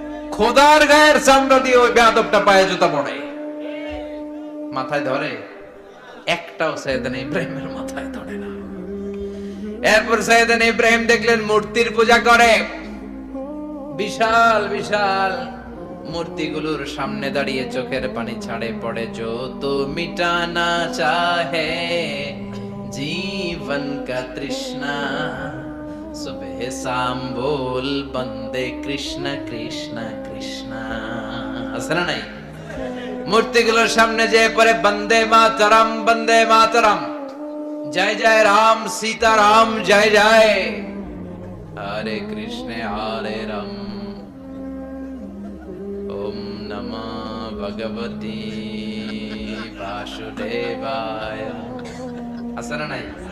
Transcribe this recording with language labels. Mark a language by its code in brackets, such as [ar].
[bn] খোদার গায়ের চামড়া দিয়ে ওই বেয়াদবটা পায়ে জুতা পড়ে। মাথায় ধরে? একটাও সাইয়েদনা ইব্রাহিমের মাথায় ধরে না। এরপর সাইয়েদনা ইব্রাহিম দেখলেন মূর্তির পূজা করে। বিশাল বিশাল মূর্তিগুলোর সামনে দাঁড়িয়ে চোখের পানি ছাড়ে পড়ে। [hi] जो तो मिटाना चाहे जीवन का तृष्णा, सुबह शाम बोल बंदे कृष्ण कृष्ण कृष्ण। [bn] আছে না নাই? মূর্তিগুলোর সামনে যে পড়ে বন্দে মাতরম, বন্দে মাতরম, জয় জয় রাম সীতা রাম, জয় জয় হরে কৃষ্ণ হরে রাম, [sa] ওম নমঃ ভগবতে বাসুদেবায়। [bn] আছে না নাই?